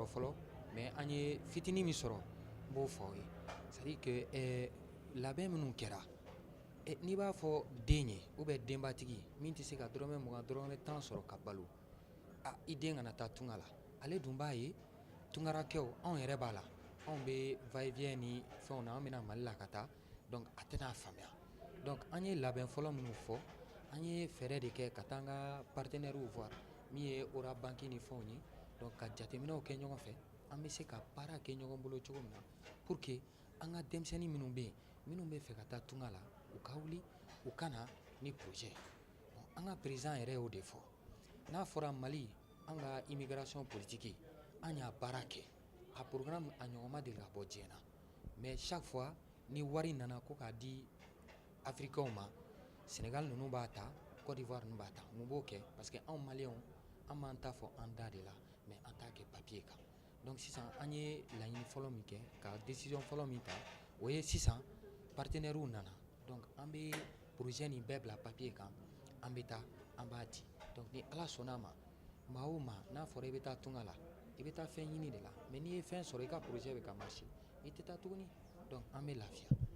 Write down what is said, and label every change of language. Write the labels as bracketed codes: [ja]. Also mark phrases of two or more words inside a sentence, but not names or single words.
[bm] fɔlɔ mais an ye fitinin min sɔrɔ n b'o fɔ aw ye [fr] c'est à dire que [bm] labɛn minnu kɛra n'i b'a fɔ den ye ou bien denbatigi min tɛ se ka dɔrɔmɛ 20 dɔrɔmɛ 10 sɔrɔ ka balo i den kana taa tunga la ale dun b'a ye tungarakɛw anw yɛrɛ b'a la anw bɛ va-et-vient ni fɛnw na an bɛna Mali la ka taa donc a tɛna faamuya. Donc an ye labɛn fɔlɔ minnu fɔ an ye fɛɛrɛ de kɛ ka taa an ka partenaires voir min ye Ora banque ni fɛnw ye donc ka jateminɛw kɛ ɲɔgɔn fɛ an bɛ se ka baara kɛ ɲɔgɔn bolo cogo min na [fr] pour que [bm] an ka denmisɛnnin minnu bɛ yen minnu bɛ fɛ ka taa tunga la u ka wuli u ka na ni projet bon an ka président yɛrɛ y'o de fɔ n'a fɔra Mali an ka [fr] immigration politique [bm] an y'a baara kɛ a programme a ɲɔgɔn ma deli ka bɔ diɲɛ na [fr] mais chaque fois [bm] ni wari nana ko k'a di africains ma Sénégal ninnu b'a ta Côte d'Ivoire ninnu b'a ta mun b'o kɛ [fr] parce que [bm] anw maliyɛnw an b'an ta fɔ an da de la mais an t'a kɛ papier kan donc sisan an ye laɲini fɔlɔ min kɛ ka décision fɔlɔ min ta o ye sisan partenaires nana donc an bɛ projet nin bɛɛ bila papier kan an bɛ taa an b'a di donc ni ala sɔnna ma maa o maa n'a fɔra i bɛ taa tunga la i bɛ taa fɛn ɲini de la mais n'i ye fɛn sɔrɔ i ka projet bɛ ka marcher i tɛ taa tuguni donc an bɛ lafiya.